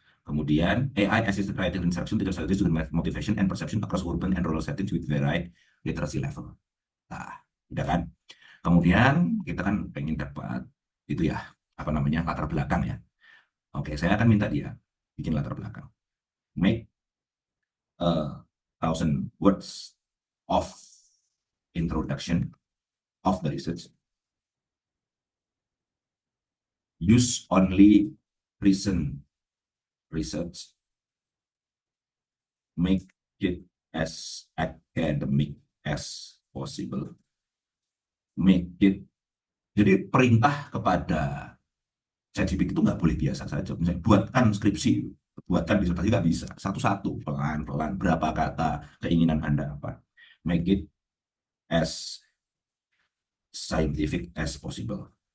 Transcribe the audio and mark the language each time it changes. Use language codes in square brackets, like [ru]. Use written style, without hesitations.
[en] Kemudian AI assisted writing instruction teacher strategies to motivation and perception across urban and rural settings with varied literacy level. [id] Nah, udah kan? Kemudian kita kan pengen dapat itu ya, apa namanya, latar belakang ya. Oke, saya akan minta dia bikin latar belakang. [en] Make 1,000 words of introduction of the research. Use only recent research. Make it as academic as possible. Make it. [id] Jadi perintah kepada ChatGPT itu nggak boleh biasa saja. Misalnya buatkan skripsi, buatkan disertasi, nggak bisa. Satu-satu, pelan-pelan, berapa kata, keinginan Anda apa. [en] Make it as scientific as possible.